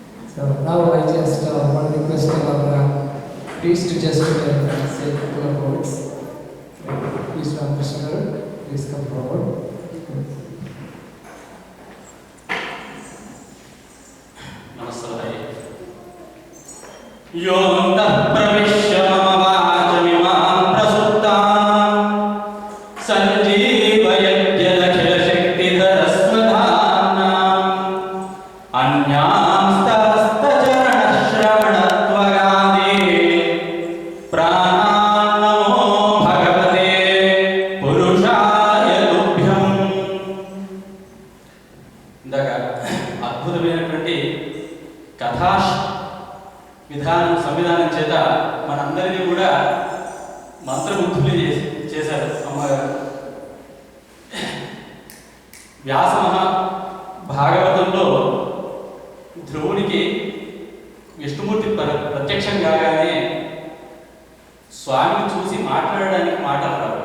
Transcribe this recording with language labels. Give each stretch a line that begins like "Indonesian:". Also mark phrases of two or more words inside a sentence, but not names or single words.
English: So now I just want to request our priest to just say a couple of words. Please, Ramakrishna, please come forward.
Sanskrit: योऽन्तः प्रविश्य मम वाचमिमां प्रसुप्तां सञ्जीवयत्यखिलशक्तिधरस्वधाम्नाम् अन्यांस्तहस्तचरणश्रवणत्वगादि प्राणान् नमो भगवते पुरुषाय तुभ्यम्.
Telugu: ఇందాక అద్భుతమైనటువంటి కథా సంవిధానం చేత మనందరినీ కూడా మంత్రముగ్ధులు చేశారు అమ్మగారు. వ్యాస భాగవతంలో ధ్రువునికి విష్ణుమూర్తి ప్రత్యక్షం కాగానే స్వామిని చూసి మాట్లాడడానికి మాటలు రావు.